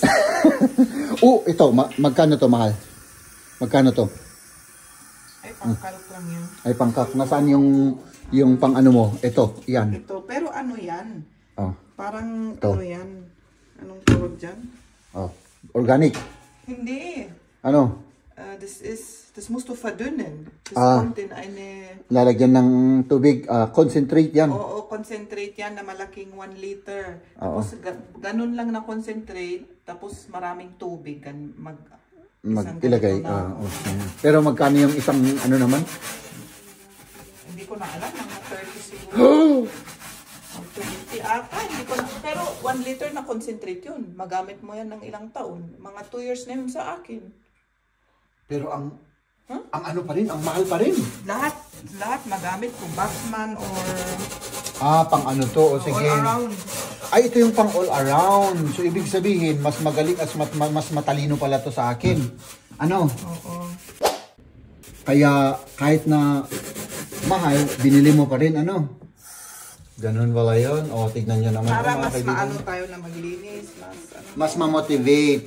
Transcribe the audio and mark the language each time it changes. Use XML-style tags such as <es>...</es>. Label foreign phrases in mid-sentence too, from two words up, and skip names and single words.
<tl>Ito, magkano to, mahal? Magkano to? Ay, pangkalok lang yun. Ay, pangkak. Nasaan yung pang ano mo? Ito, yan. Ito, pero ano yan? Parang, ito. ano yan? Anong tawag dyan? Organic. Hindi. Ano?</tl> <de>Das musst du verdünnen. Das kommt in eine...</de> <tl>Lalagyan ng tubig. Concentrate yan. Oo, concentrate yan na malaking 1 liter. Tapos, ganun lang na concentrate. Tapos, maraming tubig. Mag-ilagay. Pero magkano yung isang ano naman? Hindi ko na alam. Mga 30 siguro. 20 ata. Hindi ko na. Pero 1 liter na concentrate yun. Magamit mo yan ng ilang taon. Mga 2 years na yun sa akin. Pero ang ano pa rin, ang mahal pa rin. Lahat magamit ko. Backman or... Pang ano to. Sige.</tl> <en>All around.</en> <tl>Ay, ito yung pang</tl> <en>all around.</en> <tl>So, ibig sabihin, mas magaling at mas matalino pala to sa akin. Ano? Oo. Kaya, kahit na mahal, binili mo pa rin, ano? Ganun pala yun. Tignan nyo naman. Para mas maano tayo na maglinis. Mas ma-motivate.</tl>